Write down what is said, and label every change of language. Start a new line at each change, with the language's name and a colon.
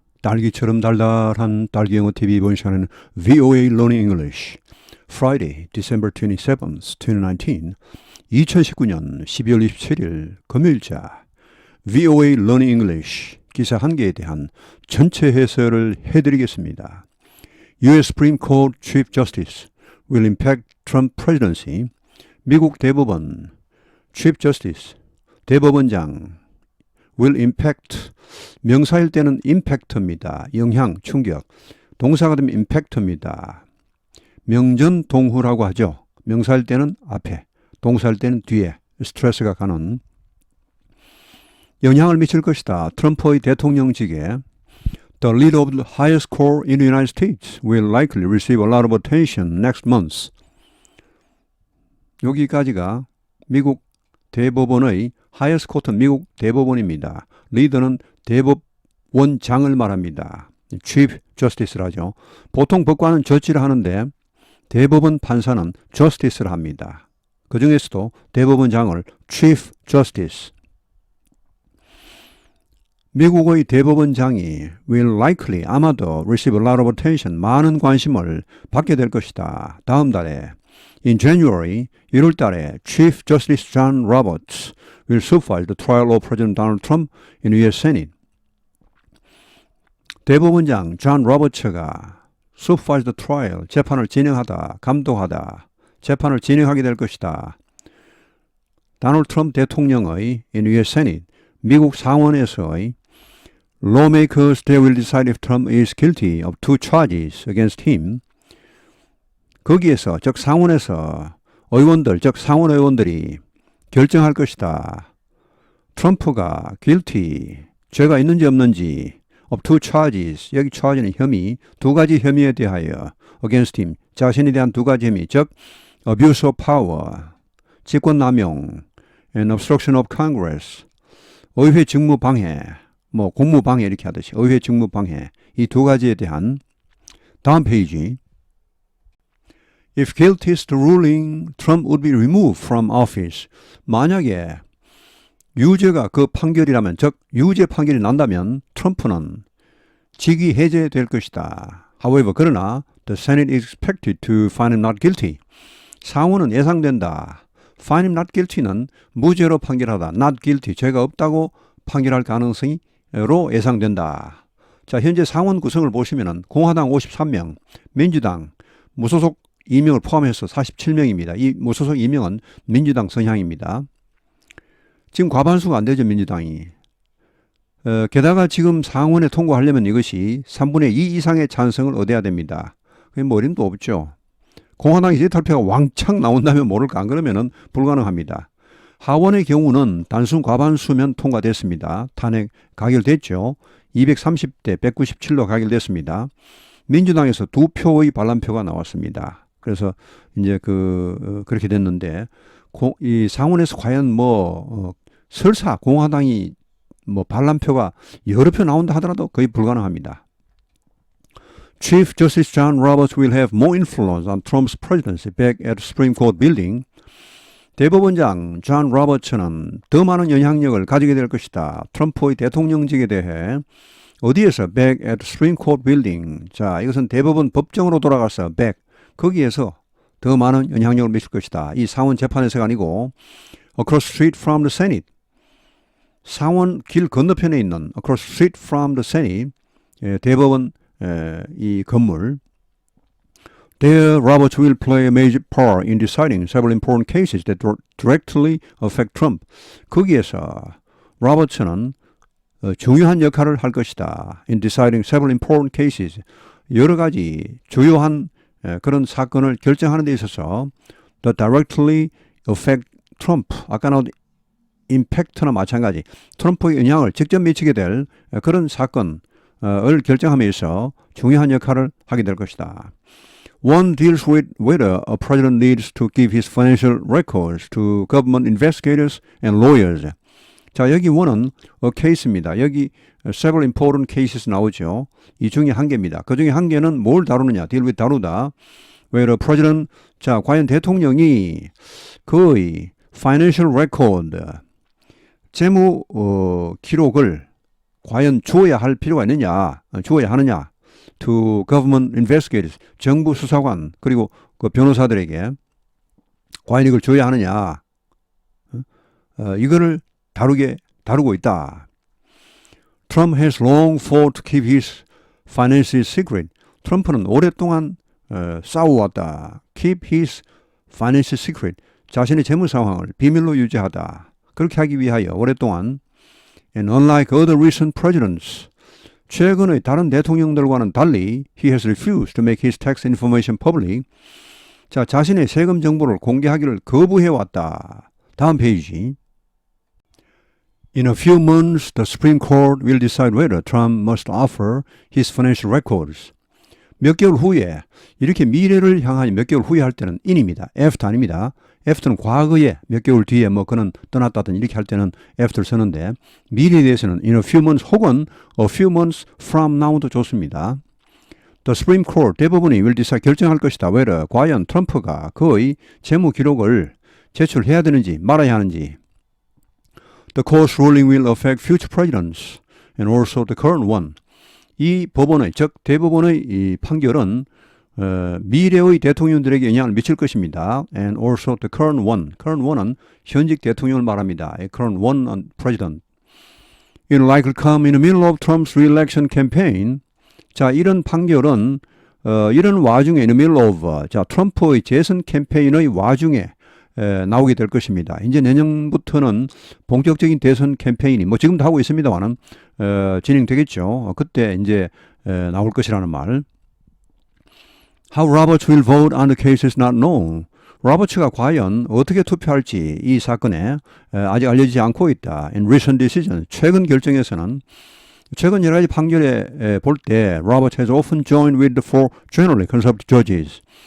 Korean: 딸기처럼 달달한 딸기 영어 TV 이번 시간에는
English: VOA Learning English Friday, December 27th, 2019
Korean: 2019년 12월 27일 금요일자 VOA Learning English 기사 한 개에 대한 전체 해설을 해드리겠습니다.
English: US Supreme Court Chief Justice will impact Trump presidency.
Korean: 미국 대법원 Chief Justice 대법원장
English: will impact
Korean: 명사일 때는 impact입니다. 영향, 충격. 동사가 되면 impact입니다. 명전동후라고 하죠. 명사일 때는 앞에, 동사일 때는 뒤에 스트레스가 가는 영향을 미칠 것이다. 트럼프의 대통령직에
English: The leader of the highest court in the United States will likely receive a lot of attention next month.
Korean: 여기까지가 미국 대법원의 highest court는 미국 대법원입니다. 리더는 대법원장을 말합니다. Chief Justice라죠. 보통 법관은 저지를 하는데 대법원 판사는 Justice를 합니다. 그 중에서도 대법원장을 Chief Justice. 미국의 대법원장이
English: will likely
Korean: 아마도
English: receive a lot of attention
Korean: 많은 관심을 받게 될 것이다. 다음 달에
English: In January
Korean: 1월 달에
English: Chief Justice John Roberts will supervise the trial of President Donald Trump in the U.S. Senate.
Korean: 대법원장 존 로버츠가
English: supervise the trial,
Korean: 재판을 진행하다, 감독하다, 재판을 진행하게 될 것이다. 도널드 트럼프 대통령의
English: in the U.S. Senate,
Korean: 미국 상원에서의
English: lawmakers they will decide if Trump is guilty of two charges against him.
Korean: 거기에서 즉 상원에서 의원들, 즉 상원 의원들이 결정할 것이다. 트럼프가 guilty, 죄가 있는지 없는지
English: of two charges,
Korean: 여기 charge는 혐의, 두 가지 혐의에 대하여 against him, 자신에 대한 두 가지 혐의, 즉
English: abuse of power,
Korean: 직권남용 and
English: obstruction of Congress,
Korean: 의회 직무방해, 공무방해 이렇게 하듯이 의회 직무방해, 이 두 가지에 대한 다음 페이지
English: If guilty is the ruling, Trump would be removed from office.
Korean: 만약에 유죄가 그 판결이라면, 즉 유죄 판결이 난다면 트럼프는 직위 해제될 것이다.
English: However,
Korean: 그러나
English: the Senate is expected to find him not guilty.
Korean: 상원은 예상된다.
English: Find him not guilty
Korean: 는 무죄로 판결하다.
English: Not guilty,
Korean: 죄가 없다고 판결할 가능성이로 예상된다. 자, 현재 상원 구성을 보시면은 공화당 53명, 민주당 무소속 2명을 포함해서 47명입니다. 이 무소속 2명은 민주당 성향입니다. 지금 과반수가 안 되죠, 민주당이. 게다가 지금 상원에 통과하려면 이것이 3분의 2 이상의 찬성을 얻어야 됩니다. 그게 뭐 어림도 없죠. 공화당이 재탈표가 왕창 나온다면 모를까, 안 그러면은 불가능합니다. 하원의 경우는 단순 과반수면 통과됐습니다. 탄핵 가결됐죠. 230대 197로 가결됐습니다. 민주당에서 2표의 반란표가 나왔습니다. 그래서 이제 그렇게 됐는데 이 상원에서 과연 설사 공화당이 반란표가 여러 표 나온다 하더라도 거의 불가능합니다.
English: Chief Justice John Roberts will have more influence on Trump's presidency back at the Supreme Court building.
Korean: 대법원장 존 로버츠는 더 많은 영향력을 가지게 될 것이다. 트럼프의 대통령직에 대해 어디에서?
English: back at the Supreme Court building.
Korean: 자, 이것은 대법원 법정으로 돌아가서 back. 거기에서 더 많은 영향력을 미칠 것이다. 이 상원 재판에서가 아니고
English: across street from the Senate.
Korean: 상원 길 건너편에 있는
English: across street from the Senate.
Korean: 대법원 이 건물.
English: There, Roberts will play a major part in deciding several important cases that directly affect Trump.
Korean: 거기에서 로버츠는 중요한 역할을 할 것이다.
English: In deciding several important cases.
Korean: 여러 가지 주요한 그런 사건을 결정하는 데 있어서
English: that directly affect Trump.
Korean: 아까 나온 impact나 마찬가지. 트럼프의 영향을 직접 미치게 될 그런 사건을 결정함에 있어 중요한 역할을 하게 될 것이다.
English: One deals with whether a president needs to give his financial records to government investigators and lawyers.
Korean: 자, 여기 원은 a case입니다. 여기
English: several important cases
Korean: 나오죠. 이 중에 한 개입니다. 그 중에 한 개는 뭘 다루느냐? deal with 다루다.
English: where a president,
Korean: 자, 과연 대통령이 그의 financial record, 재무 기록을 과연 주어야 할 필요가 있느냐, 주어야 하느냐,
English: to government investigators,
Korean: 정부 수사관, 그리고 그 변호사들에게 과연 이걸 줘야 하느냐, 이거를 다루고 있다.
English: Trump has long fought to keep his finances secret.
Korean: 트럼프는 오랫동안 싸워왔다.
English: Keep his finances secret.
Korean: 자신의 재무 상황을 비밀로 유지하다. 그렇게 하기 위하여 오랫동안
English: And unlike other recent presidents,
Korean: 최근의 다른 대통령들과는 달리
English: he has refused to make his tax information public.
Korean: 자, 자신의 세금 정보를 공개하기를 거부해왔다. 다음 페이지.
English: In a few months, the Supreme Court will decide whether Trump must offer his financial records.
Korean: 몇 개월 후에, 이렇게 미래를 향하여 몇 개월 후에 할 때는 in입니다. after 아닙니다. after는 과거에 몇 개월 뒤에 뭐 그는 떠났다든 이렇게 할 때는 after 쓰는데 미래에 대해서는
English: in a few months
Korean: 혹은
English: a few months from now
Korean: 도 좋습니다.
English: The Supreme Court,
Korean: 대법원이
English: will decide
Korean: 결정할 것이다. whether 과연 트럼프가 그의 재무 기록을 제출해야 되는지 말아야 하는지.
English: The court's ruling will affect future presidents and also the current one.
Korean: 이 법원의, 즉 대법원의 이 판결은 미래의 대통령들에게 영향을 미칠 것입니다.
English: And also the current one.
Korean: current one은 현직 대통령을 말합니다.
English: A current one president. It will likely come in the middle of Trump's re-election campaign.
Korean: 자, 이런 판결은 이런 와중에
English: in the middle of
Korean: 자, 트럼프의 재선 캠페인의 와중에 나오게 될 것입니다. 이제 내년부터는 본격적인 대선 캠페인이 뭐 지금도 하고 있습니다만은 진행되겠죠. 그때 이제 나올 것이라는 말. How Roberts will vote on the case is not known. 로버츠가 과연 어떻게 투표할지 이 사건에 아직 알려지지 않고 있다.
English: In recent decisions,
Korean: 최근 결정에서는 최근 여러 가지 판결에 볼 때
English: Roberts has often joined with the four generally conservative judges.